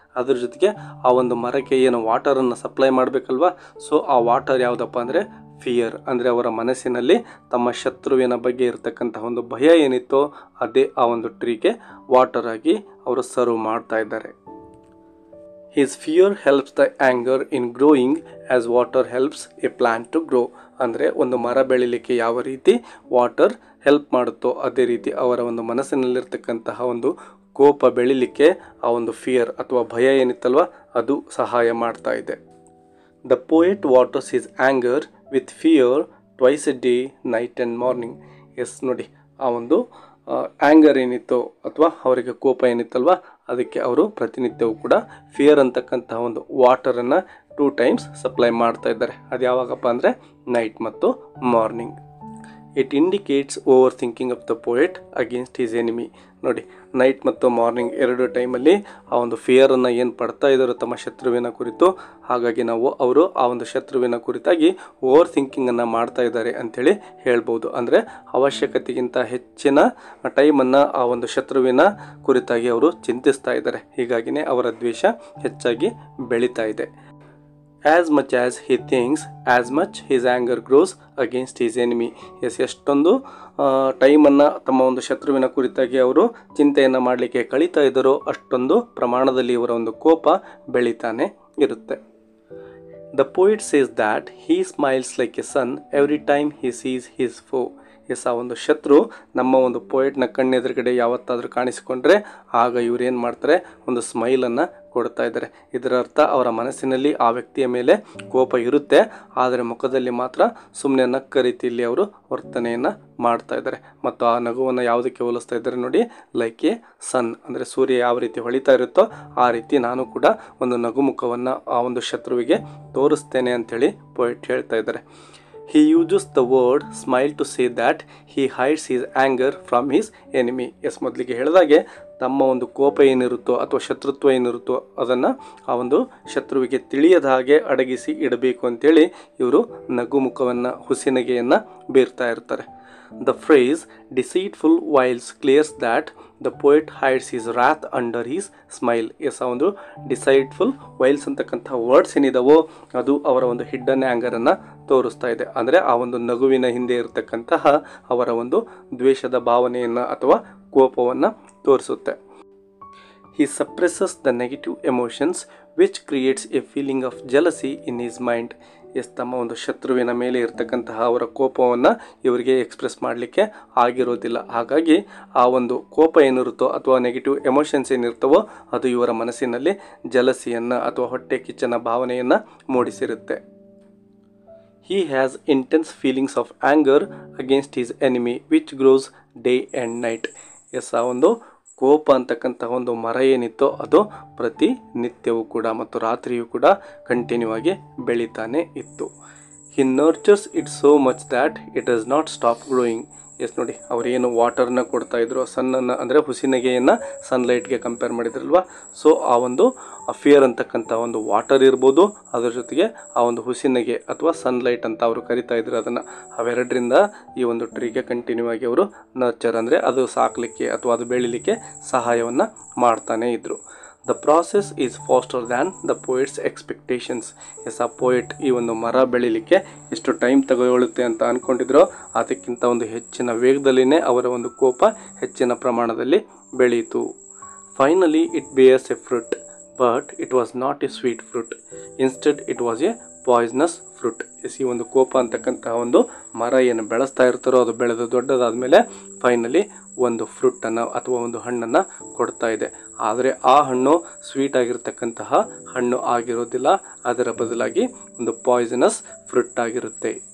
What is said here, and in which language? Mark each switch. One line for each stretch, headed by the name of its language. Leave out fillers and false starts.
Kannada: ಅದ್ರ ಜೊತೆಗೆ ಆ ಒಂದು ಮರಕ್ಕೆ ಏನು ವಾಟರನ್ನು ಸಪ್ಲೈ ಮಾಡಬೇಕಲ್ವ, ಸೊ ಆ ವಾಟರ್ ಯಾವುದಪ್ಪ ಅಂದರೆ ಫಿಯರ್. ಅಂದರೆ ಅವರ ಮನಸ್ಸಿನಲ್ಲಿ ತಮ್ಮ ಶತ್ರುವಿನ ಬಗ್ಗೆ ಇರತಕ್ಕಂಥ ಒಂದು ಭಯ ಏನಿತ್ತೋ ಅದೇ ಆ ಒಂದು ಟ್ರೀಗೆ ವಾಟರ್ ಆಗಿ ಅವರು ಸರ್ವ್ ಮಾಡ್ತಾ ಇದ್ದಾರೆ.
English: His fear helps the anger in growing as water helps a plant to grow.
Kannada: ಅಂದರೆ ಒಂದು ಮರ ಬೆಳೀಲಿಕ್ಕೆ ಯಾವ ರೀತಿ ವಾಟರ್ ಹೆಲ್ಪ್ ಮಾಡುತ್ತೋ ಅದೇ ರೀತಿ ಅವರ ಒಂದು ಮನಸ್ಸಿನಲ್ಲಿರ್ತಕ್ಕಂತಹ ಒಂದು ಕೋಪ ಬೆಳೀಲಿಕ್ಕೆ ಆ ಒಂದು ಫಿಯರ್ ಅಥವಾ ಭಯ ಏನಿತ್ತಲ್ವ ಅದು ಸಹಾಯ ಮಾಡ್ತಾ ಇದೆ.
English: The poet waters his anger with fear twice a day, night and morning.
Kannada: ನೋಡಿ, ಆ ಒಂದು ಆ್ಯಂಗರ್ ಏನಿತ್ತೋ ಅಥವಾ ಅವರಿಗೆ ಕೋಪ ಏನಿತ್ತಲ್ವ ಅದಕ್ಕೆ ಅವರು ಪ್ರತಿನಿತ್ಯವೂ ಕೂಡ ಫಿಯರ್ ಅಂತಕ್ಕಂತಹ ಒಂದು ವಾಟರನ್ನು 2 ಟೈಮ್ಸ್ ಸಪ್ಲೈ ಮಾಡ್ತಾ ಇದ್ದಾರೆ. ಅದು ಯಾವಾಗಪ್ಪ ಅಂದರೆ ನೈಟ್ ಮತ್ತು morning.
English: It indicates over thinking of the poet against his enemy.
Kannada: ನೋಡಿ, ನೈಟ್ ಮತ್ತು ಮಾರ್ನಿಂಗ್ ಎರಡು ಟೈಮಲ್ಲಿ ಆ ಒಂದು ಫಿಯರನ್ನು ಏನು ಪಡ್ತಾ ಇದ್ದಾರೋ ತಮ್ಮ ಶತ್ರುವಿನ ಕುರಿತು, ಹಾಗಾಗಿ ಅವರು ಆ ಒಂದು ಶತ್ರುವಿನ ಕುರಿತಾಗಿ ಓವರ್ ಥಿಂಕಿಂಗನ್ನು ಮಾಡ್ತಾ ಇದ್ದಾರೆ ಅಂಥೇಳಿ ಹೇಳ್ಬೋದು. ಅಂದರೆ ಅವಶ್ಯಕತೆಗಿಂತ ಹೆಚ್ಚಿನ ಟೈಮನ್ನು ಆ ಒಂದು ಶತ್ರುವಿನ ಕುರಿತಾಗಿ ಅವರು ಚಿಂತಿಸ್ತಾ ಇದ್ದಾರೆ. ಹೀಗಾಗಿಯೇ ಅವರ ದ್ವೇಷ ಹೆಚ್ಚಾಗಿ ಬೆಳೀತಾ ಇದೆ.
English: As much as he thinks, as much his anger grows against his enemy.
Kannada: ಎಷ್ಟೊಂದು ಟೈಮನ್ನು ತಮ್ಮ ಒಂದು ಶತ್ರುವಿನ ಕುರಿತಾಗಿ ಅವರು ಚಿಂತೆಯನ್ನು ಮಾಡಲಿಕ್ಕೆ ಕಳೀತಾ ಇದ್ದಾರೋ ಅಷ್ಟೊಂದು ಪ್ರಮಾಣದಲ್ಲಿ ಇವರ ಒಂದು ಕೋಪ ಬೆಳೀತಾನೆ ಇರುತ್ತೆ.
English: The poet says that he smiles like a sun every time he sees his foe.
Kannada: ಆ ಒಂದು ಶತ್ರು ನಮ್ಮ ಒಂದು ಪೋಯೆಟ್ನ ಕಣ್ಣೆದುರುಗಡೆ ಯಾವತ್ತಾದರೂ ಕಾಣಿಸಿಕೊಂಡ್ರೆ ಆಗ ಇವ್ರು ಏನು ಮಾಡ್ತಾರೆ, ಒಂದು ಸ್ಮೈಲನ್ನು ಕೊಡ್ತಾ ಇದ್ದಾರೆ. ಇದರ ಅರ್ಥ ಅವರ ಮನಸ್ಸಿನಲ್ಲಿ ಆ ವ್ಯಕ್ತಿಯ ಮೇಲೆ ಕೋಪ ಇರುತ್ತೆ, ಆದರೆ ಮುಖದಲ್ಲಿ ಮಾತ್ರ ಸುಮ್ಮನೆ ನಕ್ಕ ರೀತಿಯಲ್ಲಿ ಅವರು ವರ್ತನೆಯನ್ನು ಮಾಡ್ತಾ ಇದ್ದಾರೆ. ಮತ್ತು ಆ ನಗುವನ್ನು ಯಾವುದಕ್ಕೆ ಹೋಲಿಸ್ತಾ ಇದ್ದಾರೆ ನೋಡಿ,
English: like a sun,
Kannada: ಅಂದರೆ ಸೂರ್ಯ ಯಾವ ರೀತಿ ಹೊಳಿತಾ ಇರುತ್ತೋ ಆ ರೀತಿ ನಾನು ಕೂಡ ಒಂದು ನಗುಮುಖವನ್ನು ಆ ಒಂದು ಶತ್ರುವಿಗೆ ತೋರಿಸ್ತೇನೆ ಅಂಥೇಳಿ ಪೋಯೆಟ್ ಹೇಳ್ತಾ ಇದ್ದಾರೆ.
English: He uses the word smile to say that he hides his anger from his enemy.
Kannada: ಮೊದಲಿಗೆ ಹೇಳಿದಾಗೆ ತಮ್ಮ ಒಂದು ಕೋಪ ಏನಿರುತ್ತೋ ಅಥವಾ ಶತ್ರುತ್ವ ಏನಿರುತ್ತೋ ಅದನ್ನು ಆ ಒಂದು ಶತ್ರುವಿಗೆ ತಿಳಿಯದ ಹಾಗೆ ಅಡಗಿಸಿ ಇಡಬೇಕು ಅಂತೇಳಿ ಇವರು ನಗುಮುಖವನ್ನು, ಹುಸಿನಗೆಯನ್ನು ಬೀರ್ತಾ ಇರ್ತಾರೆ.
English: The phrase deceitful whiles clears that the poet hides his wrath under his smile.
Kannada: ಆ ಒಂದು ಡಿಸೈಟ್ಫುಲ್ ವೈಲ್ಸ್ ಅಂತಕ್ಕಂಥ ವರ್ಡ್ಸ್ ಏನಿದಾವೋ ಅದು ಅವರ ಒಂದು ಹಿಡ್ಡನ್ ಆ್ಯಂಗರನ್ನು ತೋರಿಸ್ತಾ ಇದೆ. ಅಂದರೆ ಆ ಒಂದು ನಗುವಿನ ಹಿಂದೆ ಇರತಕ್ಕಂತಹ ಅವರ ಒಂದು ದ್ವೇಷದ ಭಾವನೆಯನ್ನು ಅಥವಾ ಕೋಪವನ್ನು ತೋರಿಸುತ್ತೆ.
English: He suppresses the negative emotions which creates a feeling of jealousy in his mind.
Kannada: ತಮ್ಮ ಒಂದು ಶತ್ರುವಿನ ಮೇಲೆ ಇರತಕ್ಕಂತಹ ಅವರ ಕೋಪವನ್ನು ಇವರಿಗೆ ಎಕ್ಸ್ಪ್ರೆಸ್ ಮಾಡಲಿಕ್ಕೆ ಆಗಿರೋದಿಲ್ಲ. ಹಾಗಾಗಿ ಆ ಒಂದು ಕೋಪ ಏನಿರುತ್ತೋ ಅಥವಾ ನೆಗೆಟಿವ್ ಎಮೋಷನ್ಸ್ ಏನಿರ್ತವೋ ಅದು ಇವರ ಮನಸ್ಸಿನಲ್ಲಿ ಜಲಸಿಯನ್ನು ಅಥವಾ ಹೊಟ್ಟೆ ಕಿಚ್ಚನ ಭಾವನೆಯನ್ನು ಮೂಡಿಸಿರುತ್ತೆ.
English: He has intense feelings of anger against his enemy which grows day and night.
Kannada: ಆ ಒಂದು ಕೋಪ ಅಂತಕ್ಕಂತಹ ಒಂದು ಮರ ಏನಿತ್ತೋ ಅದು ಪ್ರತಿನಿತ್ಯವೂ ಕೂಡ ಮತ್ತು ರಾತ್ರಿಯೂ ಕೂಡ ಕಂಟಿನ್ಯೂ ಆಗಿ ಬೆಳೀತಾನೆ ಇತ್ತು.
English: He nurtures it so much that it does not stop growing.
Kannada: ನೋಡಿ, ಅವರೇನು ವಾಟರ್ನ ಕೊಡ್ತಾ ಇದ್ರು, ಸನ್ನನ್ನು ಅಂದರೆ ಹುಸಿನಗೆಯನ್ನು ಸನ್ಲೈಟ್ಗೆ ಕಂಪೇರ್ ಮಾಡಿದ್ರಲ್ವ. ಸೊ ಆ ಒಂದು ಫಿಯರ್ ಅಂತಕ್ಕಂಥ ಒಂದು ವಾಟರ್ ಇರ್ಬೋದು, ಅದರ ಜೊತೆಗೆ ಆ ಒಂದು ಹುಸಿನಗೆ ಅಥವಾ ಸನ್ಲೈಟ್ ಅಂತ ಅವರು ಕರಿತಾ ಇದ್ರು ಅದನ್ನು, ಅವೆರಡರಿಂದ ಈ ಒಂದು ಟ್ರೀಗೆ ಕಂಟಿನ್ಯೂ ಆಗಿ ಅವರು ನರ್ಚರ್ ಅಂದರೆ ಅದು ಸಾಕಲಿಕ್ಕೆ ಅಥವಾ ಅದು ಬೆಳಿಲಿಕ್ಕೆ ಸಹಾಯವನ್ನು ಮಾಡ್ತಾನೆ ಇದ್ದರು.
English: The process is faster than the poet's expectations.
Kannada: ಆ ಪೋಯೆಟ್ ಈ ಒಂದು ಮರ ಬೆಳಿಲಿಕ್ಕೆ ಎಷ್ಟು ಟೈಮ್ ತಗೊಳ್ಳುತ್ತೆ ಅಂತ ಅಂದ್ಕೊಂಡಿದ್ರೋ ಅದಕ್ಕಿಂತ ಒಂದು ಹೆಚ್ಚಿನ ವೇಗದಲ್ಲಿನೇ ಅವರ ಒಂದು ಕೋಪ ಹೆಚ್ಚಿನ ಪ್ರಮಾಣದಲ್ಲಿ ಬೆಳೆಯಿತು.
English: Finally it bears a fruit, but it was not a sweet fruit. Instead it was a poisonous fruit.
Kannada: ಈ ಒಂದು ಕೋಪ ಅಂತಕ್ಕಂತಹ ಒಂದು ಮರ ಏನು ಬೆಳೆಸ್ತಾ ಇರ್ತಾರೋ ಅದು ಬೆಳೆದು ದೊಡ್ಡದಾದಮೇಲೆ ಫೈನಲಿ ಒಂದು ಫ್ರೂಟನ್ನು ಅಥವಾ ಒಂದು ಹಣ್ಣನ್ನು ಕೊಡ್ತಾ ಇದೆ. ಆದರೆ ಆ ಹಣ್ಣು ಸ್ವೀಟ್ ಆಗಿರ್ತಕ್ಕಂತಹ ಹಣ್ಣು ಆಗಿರೋದಿಲ್ಲ, ಅದರ ಬದಲಾಗಿ ಒಂದು ಪಾಯ್ಸನಸ್ ಫ್ರೂಟ್ ಆಗಿರುತ್ತೆ.